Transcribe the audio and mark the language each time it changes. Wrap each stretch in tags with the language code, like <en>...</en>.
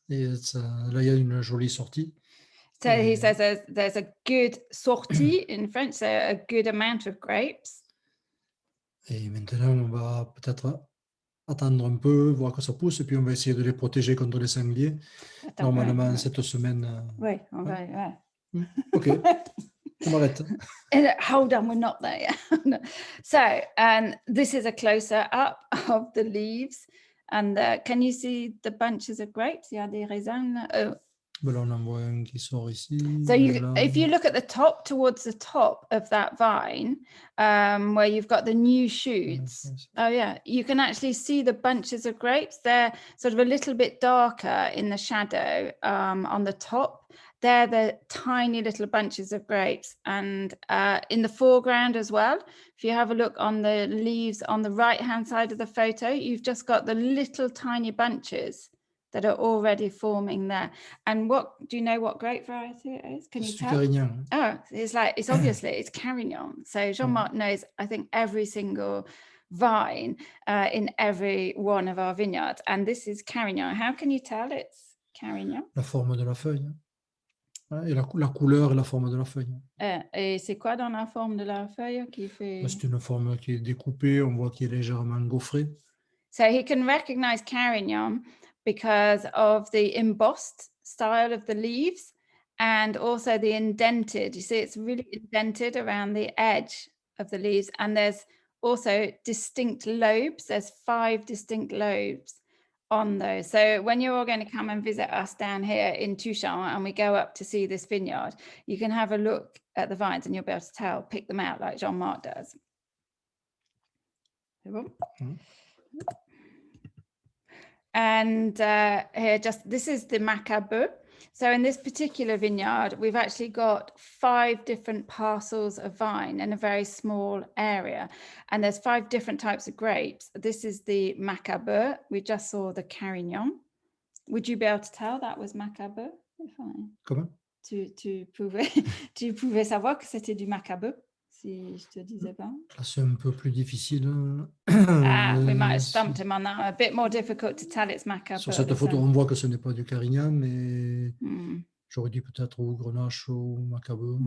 <fr>It's, là, il y a une jolie sortie.</fr> <en>So he says there's a good sortie in French, so a good amount of grapes.</en> <fr>Et maintenant, on va peut-être attendre un peu, voir que ça pousse, et puis on va essayer de les protéger contre les sangliers. Normalement, cette semaine. Oui, on va. Ouais. OK, on m'arrête.</fr> <en>Hold on, we're not there yet. So, and this is a closer up of the leaves. And can you see the bunches of grapes?</en> <fr>Il y a des raisins. Ben là, on en voit un qui sort ici.</fr> <en>So if you look at the top, towards the top of that vine, where you've got the new shoots, oh yeah, you can actually see the bunches of grapes. They're sort of a little bit darker in the shadow on the top. They're the tiny little bunches of grapes. And in the foreground as well, if you have a look on the leaves on the right-hand side of the photo, you've just got the little tiny bunches that are already forming there. And do you know what grape variety it is? Can you tell? Carignan. Oh, it's obviously, it's Carignan. So Jean-Marc knows, I think, every single vine in every one of our vineyards. And this is Carignan. How can you tell it's Carignan?</en> <fr>La forme de la feuille. Et la couleur et la forme de la feuille. Et c'est quoi dans la forme de la feuille qui fait... C'est une forme qui est découpée, on voit qu'il est légèrement gaufré.</fr> <en>So he can recognize Carignan because of the embossed style of the leaves and also the indented. You see, it's really indented around the edge of the leaves. And there's also distinct lobes. There's 5 distinct lobes on those. So when you're all going to come and visit us down here in Touchant and we go up to see this vineyard, you can have a look at the vines and you'll be able to pick them out like Jean-Marc does. And here, this is the macabre. So in this particular vineyard, we've actually got 5 different parcels of vine in a very small area. And there's 5 different types of grapes. This is the macabre. We just saw the Carignan. Would you be able to tell that was macabre?</en> <fr>Comment? Tu pouvais savoir que c'était du macabre? Si je te disais pas. C'est un peu plus difficile.</fr> <en>We might have stumped him on that. A bit more difficult to tell it's macabre.</en> <fr>Sur cette photo, on voit que ce n'est pas du Carignan, mais j'aurais dit peut-être ou Grenache ou Macabre.</fr>